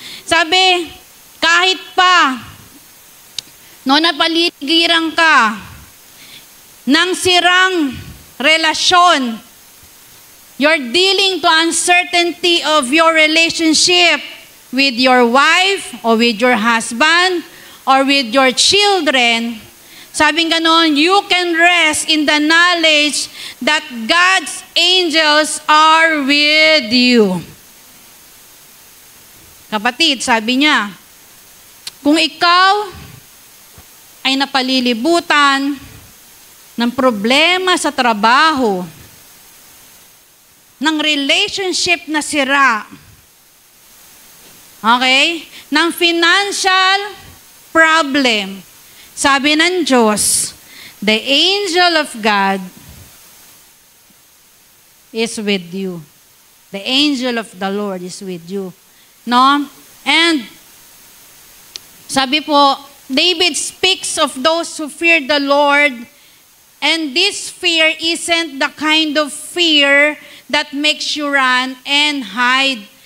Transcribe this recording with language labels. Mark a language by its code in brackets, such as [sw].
[tl] Sabi, kahit pa, napaligiran ka ng sirang relasyon, [en] you're dealing to uncertainty of your relationship with your wife or with your husband or with your children, [tl] sabing ganon, [en] you can rest in the knowledge that God's angels are with you. [tl] Kapatid, sabi niya, kung ikaw ay napalilibutan ng problema sa trabaho, ng relationship na sira, okay? Ng financial problem. Sabi ng Diyos, [en] the angel of God is with you. The angel of the Lord is with you. And [tl] sabi po, [en] David speaks of those who fear the Lord, and this fear isn't the kind of fear that makes you run and hide.